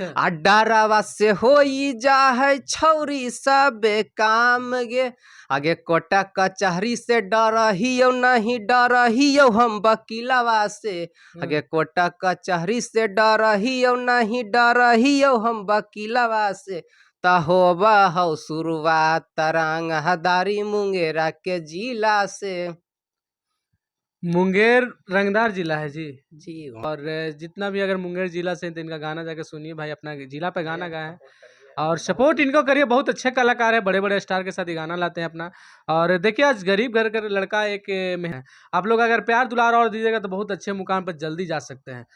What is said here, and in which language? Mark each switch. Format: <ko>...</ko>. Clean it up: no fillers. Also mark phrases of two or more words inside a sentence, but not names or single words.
<anp>आ डरावा से होई जा है छौरी सबे काम गे, आगे कोटा कचहरी से डरहियो नहीं डरहियो हम वकीलवा से, आगे कोटा कचहरी से डरहियो नहीं डरहियो हम वकीलवा से, तहो बहौ शुरुआत तरंग हदारी मुंगेरा के जिला से।</anp> <hi>मुंगेर रंगदार जिला है जी। जी और जितना भी अगर मुंगेर जिला से हैं, तो इनका गाना जाके सुनिए भाई, अपना जिला पे गाना गाए हैं और सपोर्ट इनको करिए। बहुत अच्छे कलाकार है, बड़े बड़े स्टार के साथ ये गाना लाते हैं अपना। और देखिए आज गरीब घर का लड़का एक में है, आप लोग अगर प्यार दुलार और दीजिएगा तो बहुत अच्छे मुकाम पर जल्दी जा सकते हैं।</hi>